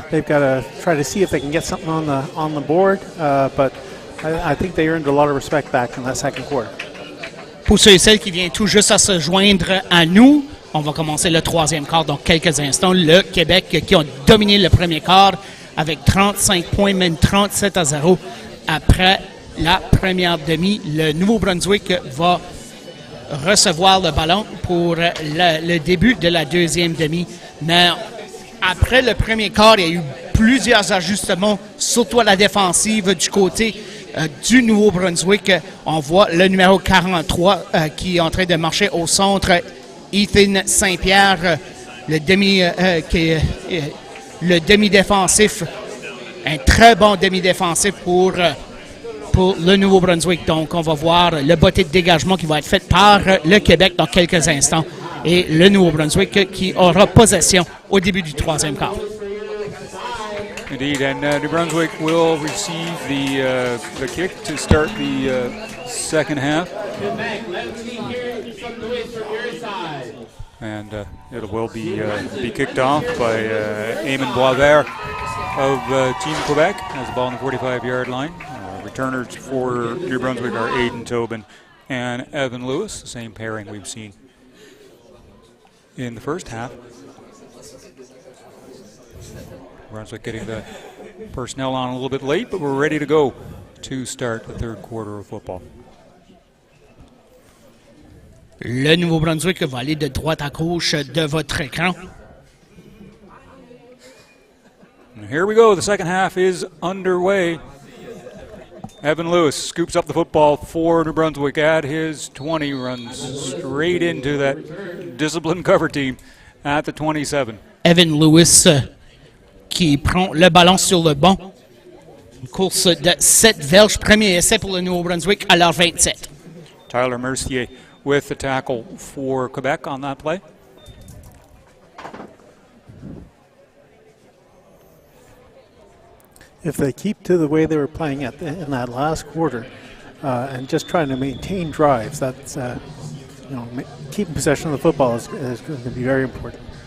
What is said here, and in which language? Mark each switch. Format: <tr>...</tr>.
<en>They've got to try to see if they can get something on the board. But I think they earned a lot of respect back in that second quarter.</en> <fr>Pour ceux et celles qui viennent tout juste à se joindre à nous, On va commencer le troisième quart dans quelques instants. Le Québec qui a dominé le premier quart avec 35 points, même 37-0 après la première demi. Le Nouveau-Brunswick va recevoir le ballon pour le début de la deuxième demi. Mais après le premier quart, il y a eu plusieurs ajustements, surtout à la défensive du côté du Nouveau-Brunswick. On voit le numéro 43 qui est en train de marcher au centre, Ethan Saint-Pierre, le demi-défensif. Un très bon demi-défensif pour le Nouveau-Brunswick. Donc, on va voir le botté de dégagement qui va être fait par le Québec dans quelques instants. Et le Nouveau-Brunswick qui aura possession au début du troisième quart.</fr> <en>Indeed, and New Brunswick will receive the kick to start the second half. And it will be kicked off by Eamon Boisvert of Team Quebec. Has the ball on the 45-yard line. Returners for New Brunswick are Aiden Tobin and Evan Lewis, the same pairing we've seen in the first half. Brunswick getting the personnel on a little bit late, but we're ready to go to start the third quarter of football.</en> <fr>Le Nouveau-Brunswick va aller de droite à gauche de votre écran.</fr> <en>And here we go. The second half is underway. Evan Lewis scoops up the football for New Brunswick at his 20, runs straight into that disciplined cover team at the 27.</en> <fr>Evan Lewis qui prend le ballon sur le banc. Une course de 7 verges. Premier essai pour le Nouveau-Brunswick à leur 27.</fr> <en>Tyler Mercier with the tackle for Quebec on that play. If they keep to the way they were playing in that last quarter and just trying to maintain drives, that's keeping possession of the football is going to be very important.</en>